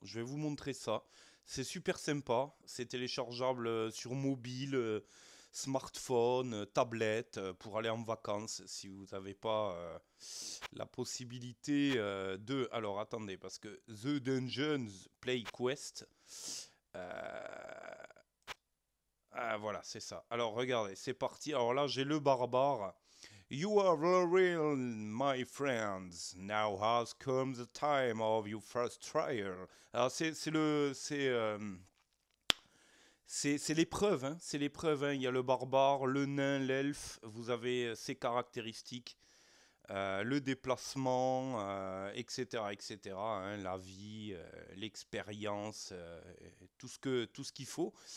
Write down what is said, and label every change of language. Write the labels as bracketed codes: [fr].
[fr] Je vais vous montrer ça. C'est super sympa. C'est téléchargeable sur mobile, smartphone, tablette pour aller en vacances si vous n'avez pas la possibilité de. Alors attendez, parce que The Dungeons Play Quest. Voilà, c'est ça. Alors regardez, c'est parti. Alors là, j'ai le barbare. [en] You are the real, my friends. Now has come the time of your first trial. [fr] Alors c'est l'épreuve, hein. C'est l'épreuve, hein. Il y a le barbare, le nain, l'elfe. Vous avez ces caractéristiques. Le déplacement, etc., etc., hein, la vie, l'expérience, tout ce qu'il faut.